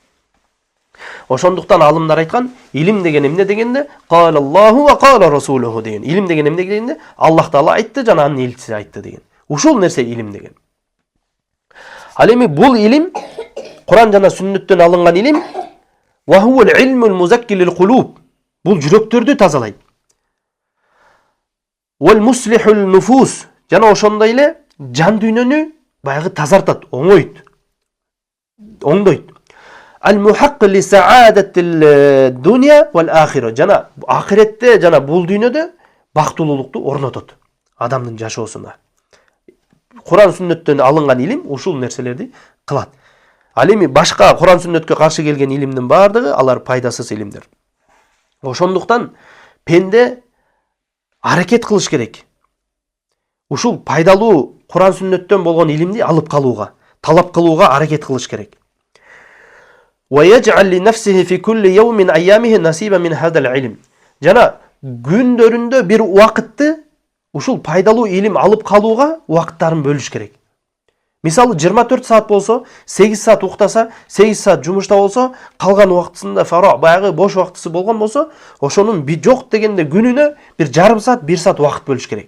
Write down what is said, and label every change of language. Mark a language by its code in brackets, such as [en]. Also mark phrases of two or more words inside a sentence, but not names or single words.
[ky] Ошондуктан алымдар айткан, илим деген эмне дегенде, [ar] قال الله وقال رسوله [ky] деген. Илим деген эмне дегенде, Аллах Таала айтты жана анын элчиси айтты деген. Ушул нерсе илим деген. Ал эми бул илим Куран жана сүннөттөн алынган илим, [ar] وهو العلم المزكي للقلوب. [ky] Бул жүрөктөрдү тазалайт. [ar] والمصلح للنفوس, [ky] жана ошондой эле жан дүйнөнү баягы тазартат, оңойт. Оңдойт. [ar] المحقق لسعادة الدنيا والآخرة. [ky] Жана ахиретте жана бул дүйнөдө бактылуулукту орнотот адамдын жашоосуна. Куран сүннөттөн алынган илим ушул нерселерди кылат. Ал эми башка Куран сүннөткө каршы келген илимдин бардыгы алар пайдасыз илимдер. Ошондуктан пенде аракет кылыш керек. Ушул пайдалуу Куран сүннөттөн болгон илимди алып калууга, талап кылууга аракет кылыш керек. [ar] وَيَجْعَلْ لِنَفْسِهِ فِي كُلِّ يَوْمٍ أَيَّامِهِ نَصِيبًا مِنْ هَذَا الْعِلْمِ. [ky] Жана күндөрүндө бир убакытты ушул пайдалуу илим алып калууга убакыттарын бөлүш керек. Мисалы 24 саат болсо, 8 саат уктаса, 8 саат жумушта болсо, калган убактысында фаро баягы бош убактысы болгон болсо, ошонун жок дегенде күнүнө бир жарым саат, 1 саат убакыт бөлүш керек.